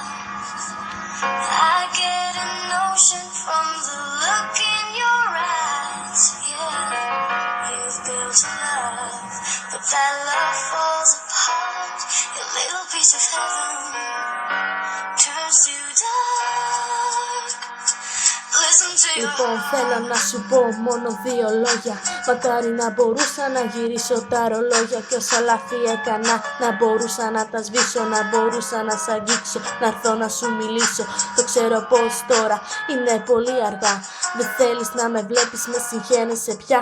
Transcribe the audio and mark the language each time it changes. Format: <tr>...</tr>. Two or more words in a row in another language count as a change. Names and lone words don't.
<en>I get a notion from the look in your eyes. Yeah, you've built a love, but that love falls apart. A little piece of heaven turns to dark. Listen to your</en> <el>Λοιπόν, θέλω να σου πω μόνο δύο λόγια. Μακάρι να μπορούσα να γυρίσω τα ρολόγια. Κι όσα λάθη έκανα να μπορούσα να τα σβήσω. Να μπορούσα να σ' αγγίξω, να έρθω να σου μιλήσω. Το ξέρω πως τώρα είναι πολύ αργά. Δεν θέλεις να με βλέπεις, με συγχαίνεσαι πια.</el>